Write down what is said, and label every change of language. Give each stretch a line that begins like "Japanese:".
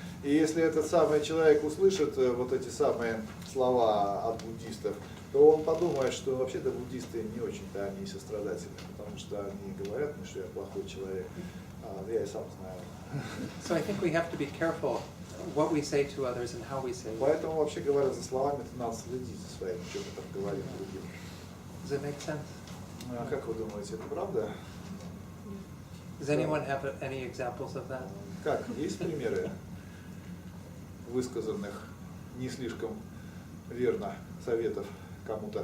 Russian: И если этот самый человек услышит вот эти самые слова от буддистов, то он подумает, что вообще-то буддисты не очень-то они сострадательны, потому что они говорят мне, что я плохой человек. Я и сам знаю.
English: So I think we have to be careful what we say to others and how we say it.
Russian: Поэтому, вообще говоря, за словами надо следить за своим, что мы там говорим другим.
English: Does it make sense?
Russian: Как вы думаете, это правда?
English: Does anyone have any examples of that?
Russian: Как? Есть примеры высказанных не слишком верно советов кому-то?